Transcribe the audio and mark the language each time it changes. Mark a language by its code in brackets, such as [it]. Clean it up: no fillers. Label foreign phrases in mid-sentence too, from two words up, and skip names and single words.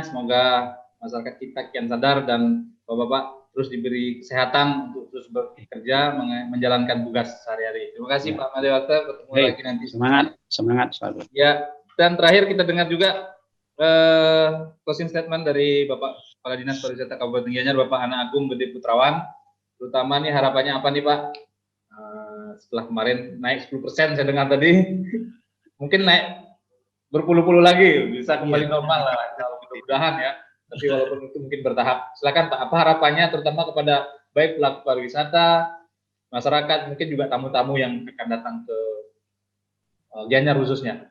[id] Semoga masyarakat kita kian sadar dan Bapak-Bapak terus diberi kesehatan untuk terus bekerja menjalankan tugas sehari-hari. Terima kasih Pak Madewata. Ketemu lagi nanti. Semangat selalu. Ya, dan terakhir kita dengar juga [en] closing statement [id] dari Bapak Kepala Dinas Pariwisata Kabupaten Gianyar, Bapak Ana Agung Gede Putrawan. Terutama nih harapannya apa nih Pak? Setelah kemarin naik 10% saya dengar tadi, mungkin naik berpuluh-puluh lagi, bisa kembali normal lah, mudah-mudahan ya. Tapi walaupun itu mungkin bertahap. Silakan Pak, apa harapannya terutama kepada baik pelaku pariwisata, masyarakat, mungkin juga tamu-tamu yang akan datang ke Gianyar khususnya.